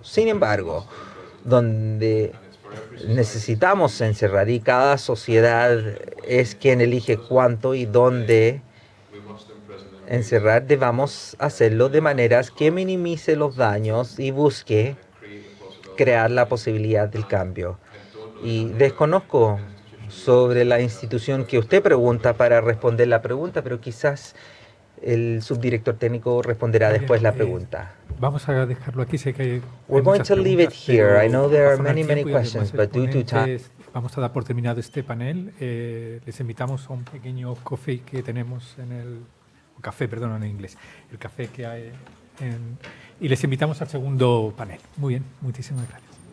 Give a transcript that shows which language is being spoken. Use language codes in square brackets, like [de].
[es] Sin embargo, donde necesitamos encerrar y cada sociedad es quien elige cuánto y dónde encerrar, debamos hacerlo de maneras que minimice los daños y busque crear la posibilidad del cambio. Y desconozco sobre la institución que usted pregunta para responder la pregunta, pero quizás el subdirector técnico responderá después la pregunta. Vamos a dejarlo aquí. Sé que [en] We're going to leave it here. I know there are many questions, but due to time. [es] Vamos a dar por terminado este panel. Les invitamos a un pequeño coffee que tenemos en el café, perdón, en inglés. El café que hay y les invitamos al segundo panel. Muy bien, muchísimas gracias.